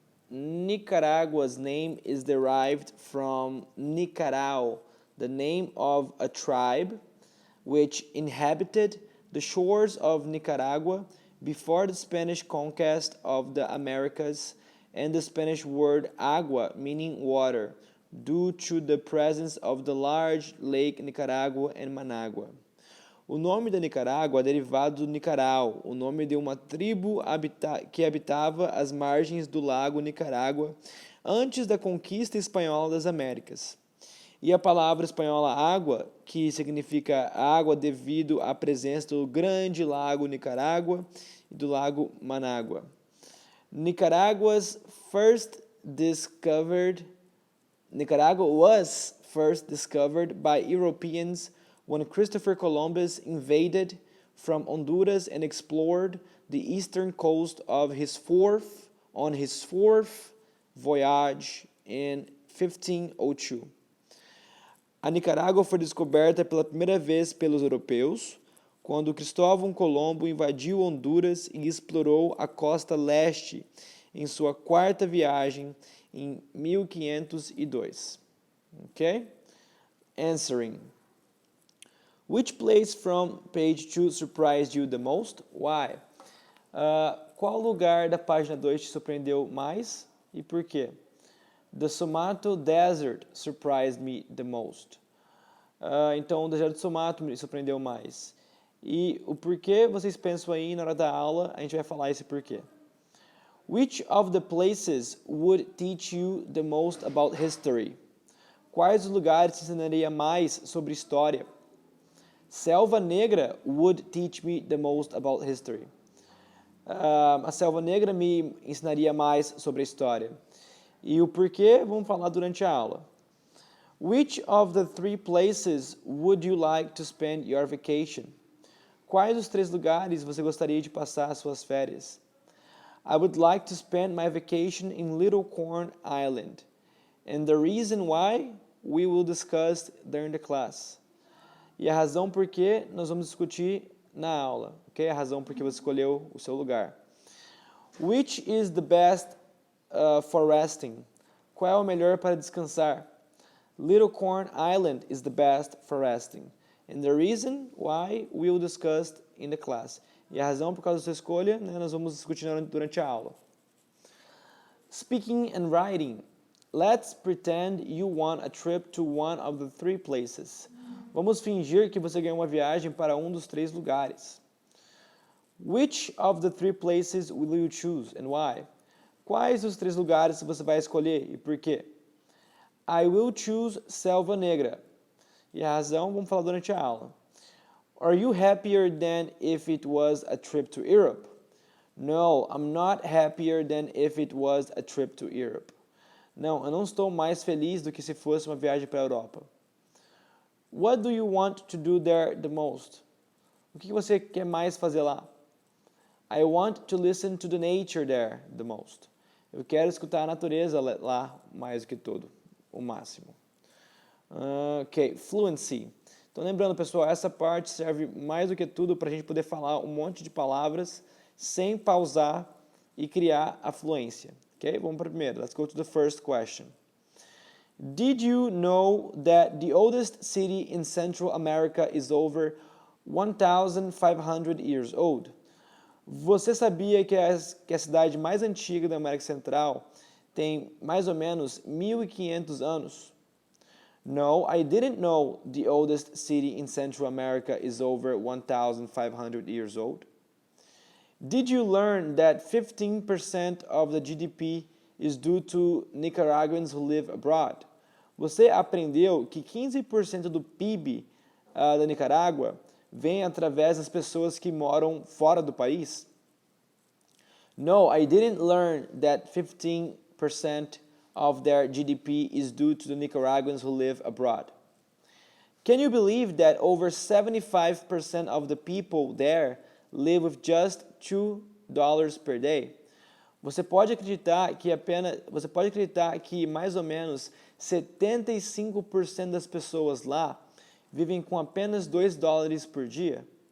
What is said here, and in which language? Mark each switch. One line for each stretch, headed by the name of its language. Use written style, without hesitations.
English: Nicaragua's name is derived from Nicarao, the name of a tribe which inhabited the shores of Nicaragua before the Spanish conquest of the Americas and the Spanish word agua, meaning water, due to the presence of the large lake Nicaragua and Managua.
Portuguese: O nome da Nicarágua é derivado do Nicarau, o nome de uma tribo que habitava as margens do lago Nicarágua antes da conquista espanhola das Américas. E a palavra espanhola água, que significa água devido à presença do grande lago Nicarágua e do lago Manágua.
English: Nicaragua was first discovered by Europeans when Christopher Columbus invaded from Honduras and explored the eastern coast on his fourth voyage in 1502.
Portuguese: A Nicarágua foi descoberta pela primeira vez pelos europeus quando Cristóvão Colombo invadiu Honduras e explorou a costa leste em sua quarta viagem em 1502.
English: Okay? Answering. Which place from page 2 surprised you the most? Why?
Portuguese: Qual lugar da página 2 te surpreendeu mais e por quê?
English: The Somato Desert surprised me the most.
Portuguese: Então, o deserto de Somato me surpreendeu mais. E o porquê vocês pensam aí na hora da aula, a gente vai falar esse porquê.
English: Which of the places would teach you the most about history?
Portuguese: Quais os lugares te ensinaria mais sobre história?
English: Selva Negra would teach me the most about history.
Portuguese: A Selva Negra me ensinaria mais sobre a história. E o porquê, vamos falar durante a aula.
English: Which of the 3 places would you like to spend your vacation?
Portuguese: Quais os 3 lugares você gostaria de passar as suas férias?
English: I would like to spend my vacation in Little Corn Island. And the reason why we will discuss during the class.
Portuguese: E a razão por que nós vamos discutir na aula, ok? A razão por que você escolheu o seu lugar.
English: Which is the best for resting?
Portuguese: Qual é o melhor para descansar?
English: Little Corn Island is the best for resting. And the reason why we will discuss in the class.
Portuguese: E a razão por causa da sua escolha, né, nós vamos discutir durante a aula.
English: Speaking and writing. Let's pretend you won a trip to one of the 3 places.
Portuguese: Vamos fingir que você ganhou uma viagem para um dos 3 lugares.
English: Which of the 3 places will you choose and why?
Portuguese: Quais os 3 lugares você vai escolher e por quê?
English: I will choose Selva Negra.
Portuguese: E a razão vamos falar durante a aula.
English: Are you happier than if it was a trip to Europe? No, I'm not happier than if it was a trip to Europe.
Portuguese: Não, eu não estou mais feliz do que se fosse uma viagem para a Europa.
English: What do you want to do there the most?
Portuguese: O que você quer mais fazer lá?
English: I want to listen to the nature there the most.
Portuguese: Eu quero escutar a natureza lá mais do que tudo, o máximo. Ok, fluency. Então lembrando, pessoal, essa parte serve mais do que tudo para a gente poder falar um monte de palavras sem pausar e criar a fluência. Ok, vamos para a primeira.
English: Let's go to the first question. Did you know that the oldest city in Central America is over 1,500 years old?
Portuguese: Você sabia que a cidade mais antiga da América Central tem mais ou menos 1.500 anos?
English: No, I didn't know the oldest city in Central America is over 1,500 years old. Did you learn that 15% of the GDP is due to Nicaraguans who live abroad?
Portuguese: Você aprendeu que 15% do PIB da Nicarágua vem através das pessoas que moram fora do país?
English: No, I didn't learn that 15% of their GDP is due to the Nicaraguans who live abroad. Can you believe that over 75% of the people there live with just $2 per day?
Portuguese: Você pode acreditar que mais ou menos 75% das pessoas lá vivem com apenas $2 por dia?